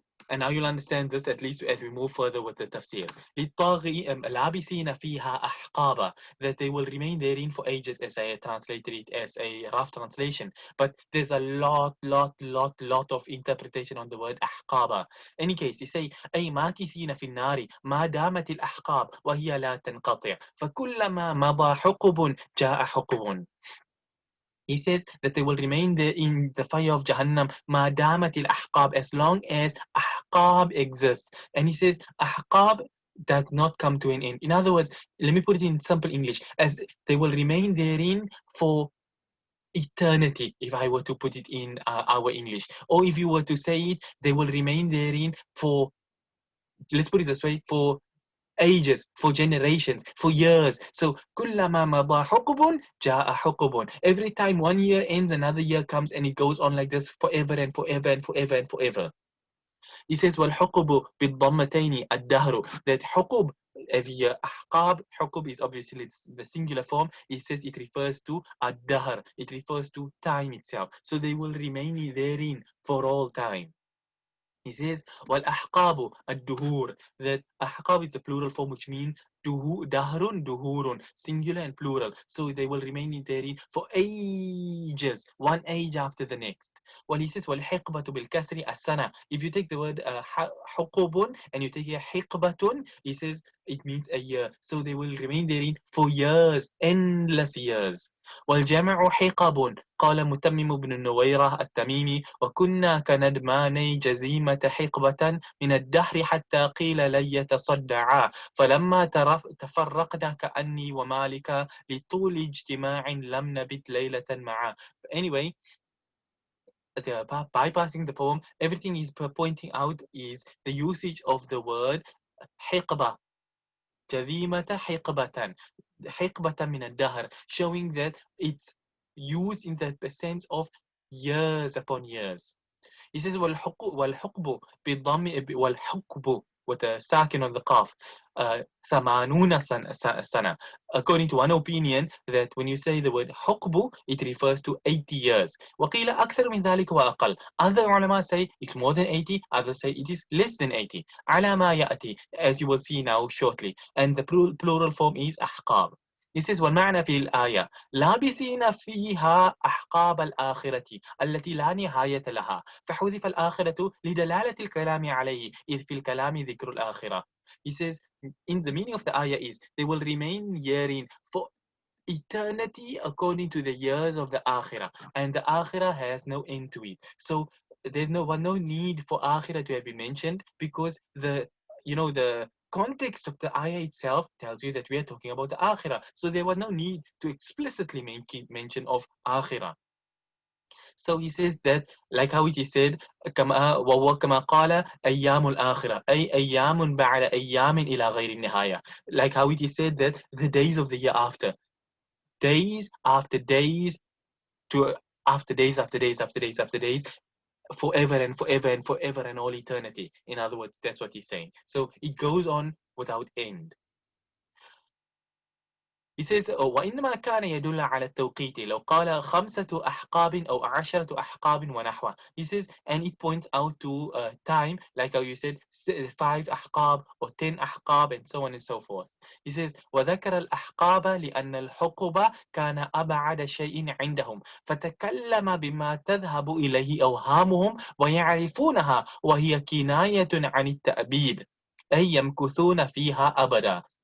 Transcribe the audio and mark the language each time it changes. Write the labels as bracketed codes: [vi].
[en] And now you'll understand this at least as we move further with the tafsir. [ar] لَابِثِينَ فِيهَا أَحْقَابًا, [en] that they will remain therein for ages, as I translated it as a rough translation. But there's a lot of interpretation on the word أحقابا. Any case, you say [ar] أي ماكثين في النار ما دامت الأحقاب وهي لا تنقطع فكلما مضى حقب جاء حقب. [en] He says that they will remain there in the fire of Jahannam ma damatil ahqab, as long as ahqab exists. And he says ahqab does not come to an end. In other words, let me put it in simple English, as they will remain therein for eternity, if I were to put it in our English. Or if you were to say it, they will remain therein for, let's put it this way, for ages, for generations, for years. [ar] So كلما مضى حقب جاء حقب. [en] Every time one year ends, another year comes, and it goes on like this forever and forever and forever and forever. He says [ar] والحقب بالضمتين الدهر, [en] that حقب, every year, أحقاب, حقب is obviously it's the singular form. He says it refers to الدهر, it refers to time itself. So they will remain therein for all time. He says, [ar] وَالْأَحْقَابُ الدُّهُورِ, [en] that أحقاب is a plural form, which means dahrun, duhurun, singular and plural. So they will remain therein for ages, one age after the next. When he says, [ar] وَالْحِقْبَةُ بِالْكَسْرِ السَّنَةِ, [en] if you take the word حُقُبٌ and you take here حِقْبَةٌ, he says it means a year. So they will remain therein for years, endless years. [ar] والجمع حقب, قال متمم بن النويرة التميمي وكنا كندمان جزيمة حقبة من الدهر حتى قيل لن يتصدعا فلما تفرقنا كأني ومالك لطول اجتماع لم نبت ليلة معا. [en] Anyway, bypassing the poem, everything is pointing out is the usage of the word حقبة, [ar] جذيمة حقبة, حقبة من الدهر, [en] showing that it's used in the sense of years upon years. He says [ar] والحقب بالضم والحقب [en] with a sakin on the qaf, [ar] ثمانون سنة. [en] According to one opinion, that when you say the word حقب, it refers to 80 years. [ar] وقيل أكثر من ذلك وأقل. [en] Other ulama say it's more than 80, others say it is less than 80. [ar] على ما يأتي, [en] as you will see now shortly. And the plural form is أحقاب. He says [ar] والمعنى في الآية لابثين فيها أحقاب الآخرة التي لا نهاية لها فحذف الآخرة لدلالة الكلام عليه إذ في الكلام ذكر الآخرة. He says [en] in the meaning of the ayah is they will remain herein for eternity according to the years of the akhirah, and the akhirah has no end to it. So there's no need for akhirah to have been mentioned, because the context of the ayah itself tells you that we are talking about the akhirah, so there was no need to explicitly make mention of akhirah. So he says that, like how it is said, [ar] كما قال أيام الآخرة أي أيام بعد أيام إلى غير النهاية. [en] Like how it is said that the days of the year after, days after days, to after days after days after days after days, forever and forever and forever and all eternity. In other words, that's what he's saying. So it goes on without end. He says, [ar] وإنما كان يدل على التوقيت لو قال 5 أحقاب أو 10 أحقاب ونحوه. [en] He says, and it points out to time, like how you said, 5 أحقاب or 10 أحقاب and so on and so forth. He says, [ar] وذكر الأحقاب لأن الحقب كان أبعد شيء عندهم فتكلم بما تذهب إليه أوهامهم ويعرفونها وهي كناية عن التأبيد أي يمكثون فيها أبدا.